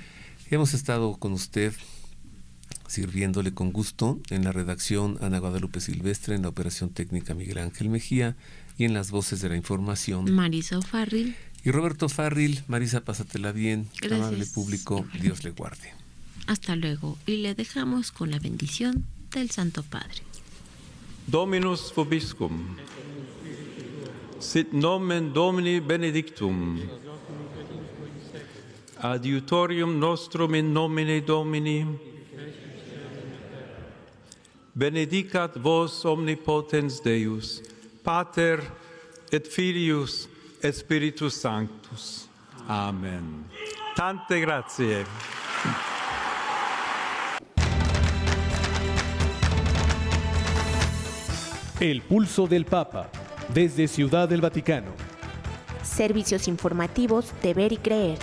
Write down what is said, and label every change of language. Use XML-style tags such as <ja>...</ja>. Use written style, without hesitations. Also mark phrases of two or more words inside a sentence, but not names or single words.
<es>Hemos estado con usted sirviéndole con gusto en la redacción Ana Guadalupe Silvestre, en la operación técnica Miguel Ángel Mejía y en las voces de la información Marisa O'Farrill y Roberto Farril. Marisa, pásatela bien. Gracias. Amable público, Dios le guarde. Hasta luego, y le dejamos con la bendición del Santo Padre.</es> <la>Dominus vobiscum. Sit nomen Domini benedictum. Adiutorium nostrum in nomine Domini. Benedicat vos omnipotens Deus, Pater et Filius et Spiritus Sanctus.</la> <it>Amen. Tante grazie.</it> <es>El pulso del Papa, desde Ciudad del Vaticano. Servicios informativos de Ver y Creer.</es>